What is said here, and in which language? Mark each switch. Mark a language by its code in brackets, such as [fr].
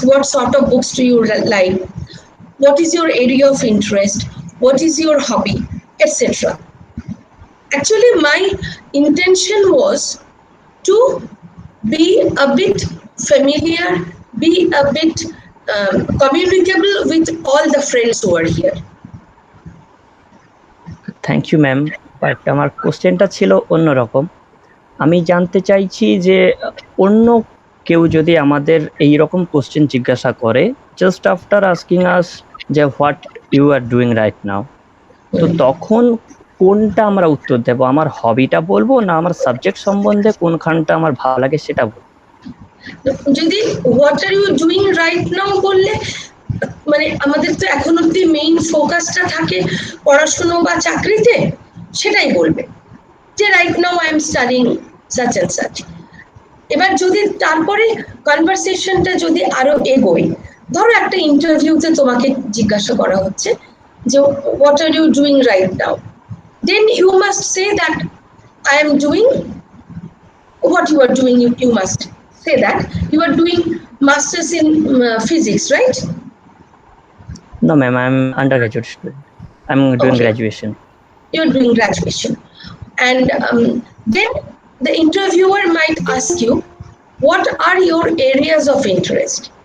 [en] What sort of books do you like? What is your area of interest? What is your hobby? Etc. Actually, my intention was to be a bit familiar, be a bit communicable with all the friends who are here. Thank you ma'am, [bn] but আমার কোশ্চেনটা ছিল অন্যরকম। আমি জানতে চাইছি যে অন্য কেউ যদি আমাদের এই রকম কোশ্চেন জিজ্ঞাসা করে [en] just after asking us [bn] যে [en] what you are doing right now, [bn] তো তখন কোনটা আমরা উত্তর দেব? আমার হবিটা বলবো না আমার সাবজেক্ট সম্বন্ধে কোনখানটা আমার ভালো লাগে সেটা বলবো? যদি [en] what are you doing right now [bn] বললে, মানে আমাদের তো এখন অব্দি মেইন ফোকাসটা থাকে পড়াশোনা বা চাকরিতে, সেটাই বলবে যে [en] Right now I am studying such and such. [bn] এবার যদি তারপরে কনভারসেশনটা যদি আরো এগোয়, ধরো একটা ইন্টারভিউতে তোমাকে জিজ্ঞাসা করা হচ্ছে যে [en] What are you doing right now, then you must say that I am doing what you are doing. You must say that you are doing masters in physics, right? No ma'am, I'm undergraduate student. I'm doing graduation. You're doing graduation, and then the interviewer might ask you, what are your areas of interest?